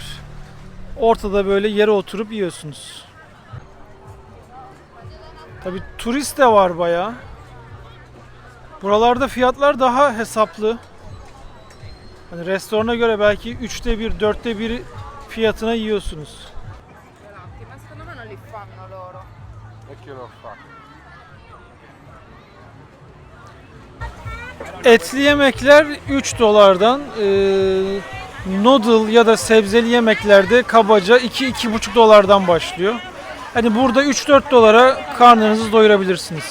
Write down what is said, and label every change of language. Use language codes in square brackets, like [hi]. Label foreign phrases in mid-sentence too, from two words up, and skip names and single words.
[tr] Ortada böyle yere oturup yiyorsunuz. Tabii turist de var bayağı. Buralarda fiyatlar daha hesaplı. Hani restorana göre belki 1/3, 1/4 fiyatına yiyorsunuz. [it] Ma secondo me non li fanno loro. E chi lo fa? [tr] Etli yemekler 3 dolardan, noodle ya da sebzeli yemeklerde kabaca 2-2,5 dolardan başlıyor. Hani burada 3-4 dolara karnınızı doyurabilirsiniz.